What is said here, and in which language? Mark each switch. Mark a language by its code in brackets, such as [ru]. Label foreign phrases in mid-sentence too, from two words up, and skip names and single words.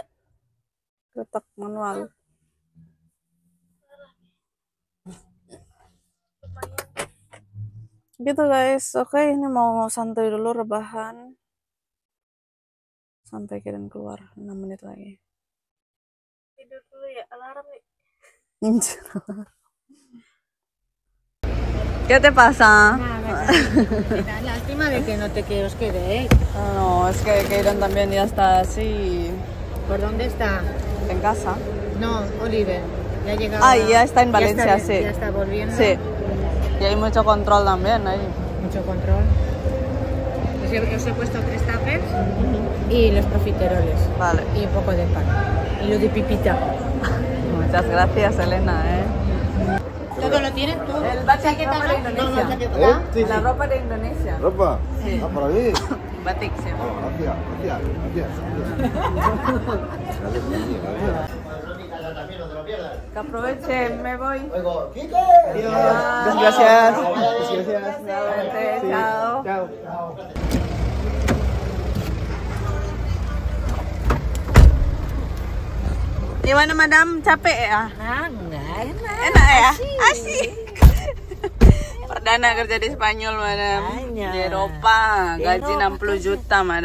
[id] Letak manual. Gitu guys. Oke, ini mau santai dulu, rebahan sampai Kaiden keluar 6 menit lagi. Tidur dulu ya, alarm nih. [es] ¿Qué te pasa? Lástima de que no te quiero quede, ¿eh? No, es que Kaiden también ya está así. ¿Por dónde está? En casa. No, Oliver. Ya ha llegado. Ah, ya está en Valencia, sí. Ya está volviendo. Sí. Y hay mucho control también ahí. Mucho control. Os he puesto 3 tuppers y los profiteroles. Vale. Y un poco de pan. Y lo de pipita. Muchas gracias, Elena, ¿Todo lo tienes tú? El batik de Indonesia. Sí, La ropa de Indonesia. ¿Ropa? Sí. Ah, para mí. [id] Batik sih. [es] Oh, gracias. Que aprovechen, me voy. Oigo, Quique. Gracias. Gracias. Chao. Chao. [id] Gimana madam, capek ya? Enggak, Enak ya? Asik. Perdana kerja di Spanyol madam. Banyak. Di Eropa, gaji 60 juta madam.